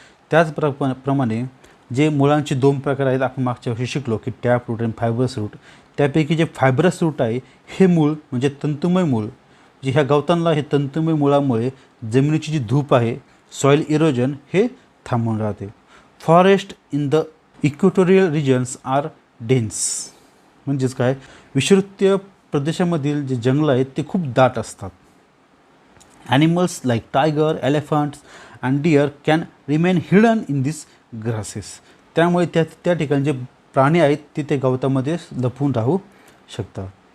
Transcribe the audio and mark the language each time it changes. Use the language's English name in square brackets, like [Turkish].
[Marathi] त्याचप्रमाणे जे मुळांचे 2 प्रकार आहेत, आपण मागच्या वर्षी शिकलो की टॅप रूट आणि फायबरस रूट. त्यापैकी जे फायबरस रूट आहे हे मूळ म्हणजे तंतुमय मूळ, जे ह्या गवतांना हे तंतुमय मुळामुळे जमिनीची जी धूप आहे, सॉईल इरोजन हे थांबून राहते. [English] Forest in the equatorial regions are dense. [Marathi] म्हणजेच काय, विषुवतीय प्रदेशामधील जे जंगलं आहेत ते खूप दाट असतात. [English] Animals like tiger, elephants and deer can remain hidden in this grasses. [Marathi] त्यामुळे त्या ठिकाणी जे प्राणी आहेत ते ते गवतामध्ये लपून राहू शकतात.